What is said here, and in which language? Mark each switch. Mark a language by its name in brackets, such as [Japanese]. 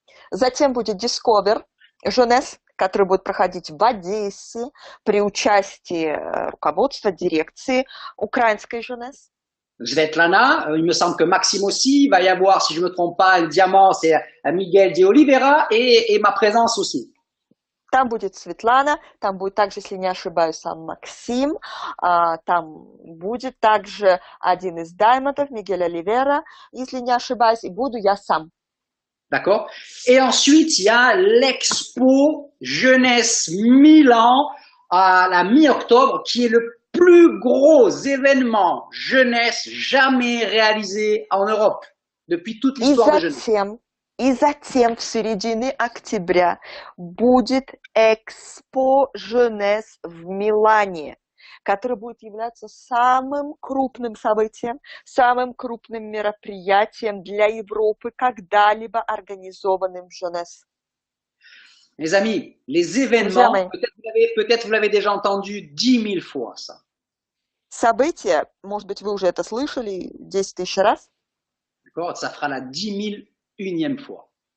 [Russian] Затем будет Discover Jeunesse, который будет проходить в Одессе при участии руководства, дирекции украинской Jeunesse. [French] Svetlana, il me semble que Maxime aussi, il va y avoir, si je me trompe pas, le diamant, c'est Miguel de Oliveira et ma présence aussi. [Russian] Там будет Светлана, там будет также, если не ошибаюсь, сам Максим, там будет также один из даймондов, Мигель Оливера, если не ошибаюсь, и буду я сам. [French] D'accord. Et ensuite, il y a l'Expo Jeunesse Milan à la mi-octobre, qui est le plus gros événement jeunesse jamais réalisé en Europe depuis toute l'histoire de jeunesse. [Russian] И затем в середине октября будет Экспо Женес в Милане, который будет являться самым крупным событием, самым крупным мероприятием для Европы, когда-либо организованным в Женес. [French] Mes amis, les événements, peut-être vous l'avez déjà entendu 10 000 fois ça. [Russian] События, может быть, вы уже это слышали 10 000 раз. [French] D'accord, ça fera la 10 001e fois.